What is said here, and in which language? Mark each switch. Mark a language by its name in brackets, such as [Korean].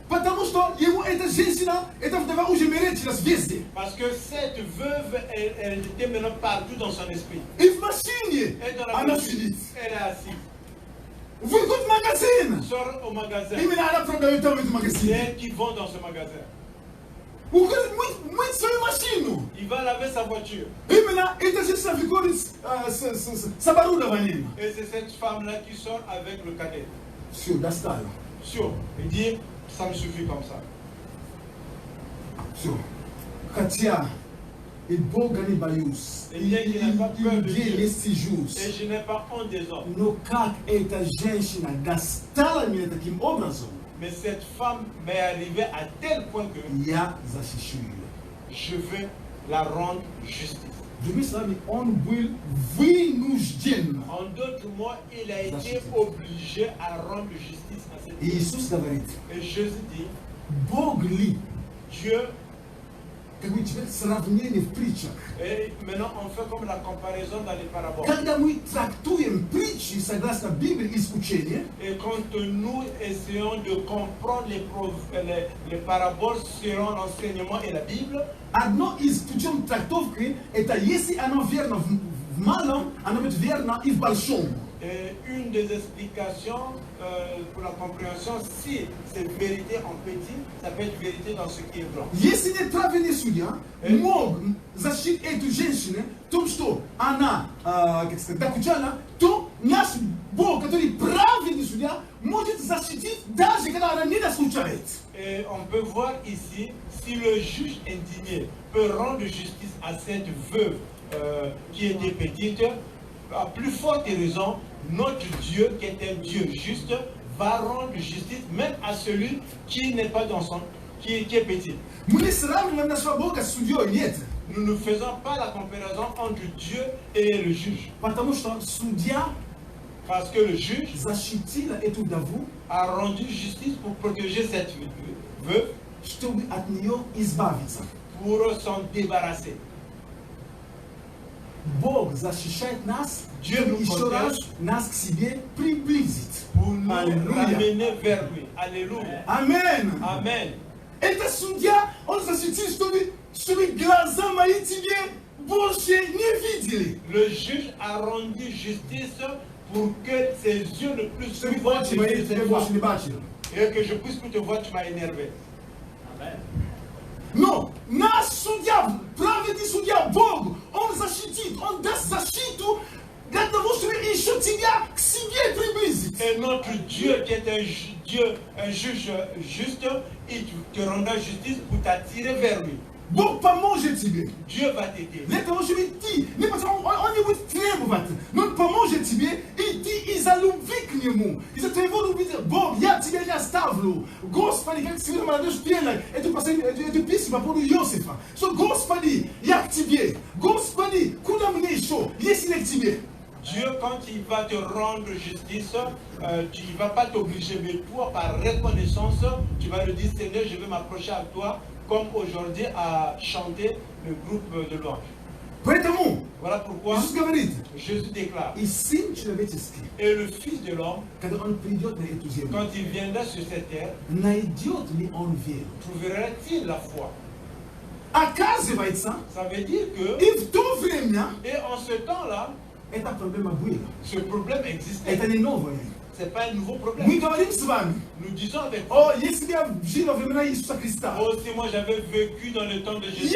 [Russian] Потому что ему эта женщина, эта вдова уже мерещилась везде. [French] Parce que cette veuve, elle était maintenant partout dans son esprit. [Russian] И в машине [French] Elle est dans la [Russian] она [French] voiture, [Russian] сидит. [French] elle est assise. [Russian] Выход в магазин. [French] Sort au magasin. [Russian] Именно она продает там в этом [French] C'est [Russian] магазине. [French] elle qui vend dans ce magasin. [Russian] Уходит мыть свою машину. [French] Il va laver sa voiture. [Russian] Именно эта женщина выходит с оборудованием. [French] Et c'est cette femme-là qui sort avec le cadet. [Russian] Все, достало. [French] Sûr. Il dit, ça me suffit comme ça. [Russian] Все. Хотя и Бога не боюсь, И я не нападаю людей людей. не стыжусь. [French] Et je n'ai pas honte des hommes. [Russian] Но как эта женщина достала меня таким образом, [French] Mais cette femme m'est arrivée à tel point que [Russian] я защищу ее. [French] je veux la rendre justice. [Russian] Другими словами, он был вынужден. [French] En d'autres mots, il a été obligé à rendre justice à cette [Russian] И [French] femme. [Russian] Иисус говорит, [French] Et Jésus dit, [Russian] Бог ли [French] Dieu [Russian] как бы теперь сравнение в притчах. [French] Et maintenant, on fait comme la comparaison dans les paraboles. [Russian] Когда мы трактуем притчи согласно Библии из учения, [French] Et quand nous essayons de comprendre les paraboles selon l'enseignement et la Bible, [Russian] одно из путем трактовки это если оно верно в малом, оно будет верно и в большом. [French] et une des explications pour la compréhension, si c'est vérité en petit, ça peut être vérité dans ce qui est grand. [Russian] Если неправильный судья мог защитить эту женщину в том, что она, как сказать, докучала, то наш Бог, который правильный судья, может защитить даже когда она не дослушает. [French] Et on peut voir ici, si le juge indigné peut rendre justice à cette veuve qui était petite, à plus forte raison, notre Dieu, qui est un Dieu juste, va rendre justice même à celui qui n'est pas dans son, qui est petit. [Russian] Мы не сравниваем нашего Бога с судьей, нет. [French] Nous ne faisons pas la comparaison entre Dieu et le juge. [Russian] Потому что судья [French] Parce que le juge [Russian] защитил эту вдову, [French] a rendu justice pour protéger cette veuve, [Russian] чтобы от нее избавиться. [French] pour s'en débarrasser. [Russian] Бог защищает нас, [French] Dieu [Russian] чтобы [French] nous [Russian] еще [French] protège. [Russian] раз нас к себе приблизить. [French] Pour nous Alléluia. ramener vers lui. Alléluia. [Russian] Амен. [French] Amen. [Russian] Это судья, он защитил, чтобы глаза мои тебе больше не видели. [French] Le juge a rendu justice pour que ses yeux ne puissent plus [Russian] Чтобы [French] voir [Russian] очи мои [French] tes [Russian] тебя больше не бачили. [French] et que je puisse plus te voir, tu m'as énervé. [Russian] Но наш судья, праведный судья Бог, он защитит, он даст защиту для того, чтобы еще тебя к себе приблизить. [French] Et notre Dieu, qui est Dieu, un juge juste, il te rendra justice pour t'attirer vers lui. [Russian] Бог поможет тебе. [French] Dieu va t'aider. [Russian] Для того, чтобы идти. Не потому что он не будет требовать, но он поможет тебе идти из-за любви к нему. Из-за твоего любви. Бог, я тебя не оставлю. Господи, как сегодня молодежь пела эту песню по поводу Иосифа. Что, Господи, я к тебе. Господи, куда мне еще, если не к тебе? [French] Dieu, quand il va te rendre justice, il ne va pas t'obliger, mais toi, par reconnaissance, tu vas le dire, Seigneur, je vais m'approcher à toi, comme aujourd'hui a chanté le groupe de louange. [Russian] Поэтому [French] Voilà pourquoi [Russian] Иисус говорит, [French] Jésus déclare, [Russian] и Сын Человеческий, [French] et le Fils de l'homme, [Russian] когда он придет на эту землю, [French] quand il viendra sur cette terre, [Russian] найдет ли он веру? [French] trouvera-t-il la foi? [Russian] Оказывается, [French] Ça veut dire que, [Russian] и в то время [French] et en ce temps-là, [Russian] эта проблема была. [French] ce problème existait. [Russian] Это не новое. [French] Ce n'est pas un nouveau problème. [Russian] Мы говорим с вами, [French] Nous disons avec vous, [Russian] о, если бы я жил во времена Иисуса Христа, [French] oh, si moi j'avais vécu dans le temps de Jésus,